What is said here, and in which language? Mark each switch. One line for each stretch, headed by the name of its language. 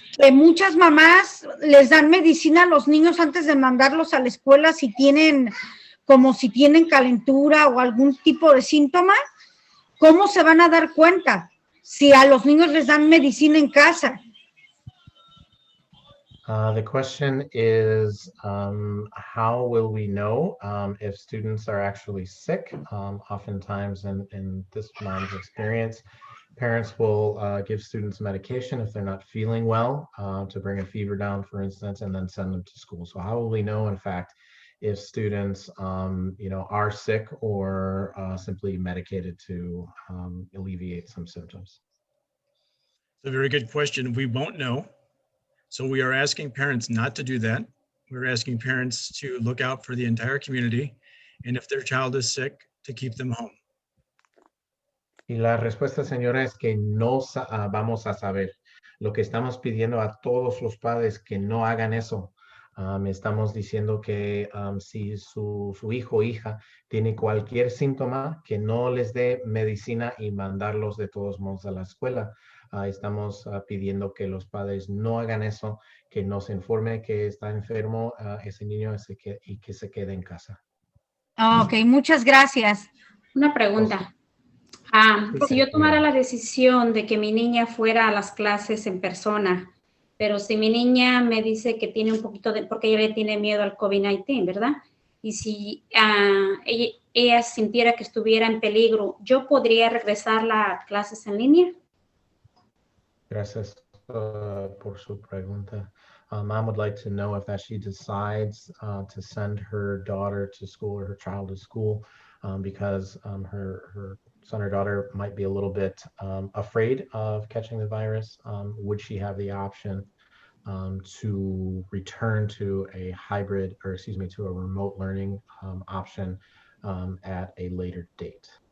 Spanish: Muchas mamás les dan medicina a los niños antes de mandarlos a la escuela si tienen calentura o algún tipo de síntoma. ¿Cómo se van a dar cuenta si a los niños les dan medicina en casa?
English: The question is, how will we know if students are actually sick? Oftentimes in this mom's experience, parents will give students medication if they're not feeling well to bring a fever down, for instance, and then send them to school. So how will we know, in fact, if students are sick or simply medicated to alleviate some symptoms? It's a very good question. We won't know. So we are asking parents not to do that. We're asking parents to look out for the entire community, and if their child is sick, to keep them home.
Spanish: Y la respuesta, señora, es que no vamos a saber. Lo que estamos pidiendo a todos los padres que no hagan eso. Estamos diciendo que si su hijo o hija tiene cualquier síntoma, que no les dé medicina y mandarlos de todos modos a la escuela. Estamos pidiendo que los padres no hagan eso, que nos informe que está enfermo ese niño y que se quede en casa. Ok, muchas gracias. Una pregunta. Si yo tomara la decisión de que mi niña fuera a las clases en persona, pero si mi niña me dice que tiene un poquito de, porque ella le tiene miedo al COVID-19, ¿verdad? Y si ella sintiera que estuviera en peligro, ¿yo podría regresarla a clases en línea? Gracias por su pregunta.
English: Mom would like to know if as she decides to send her daughter to school or her child to school because her son or daughter might be a little bit afraid of catching the virus, would she have the option to return to a hybrid, or excuse me, to a remote learning option at a later date?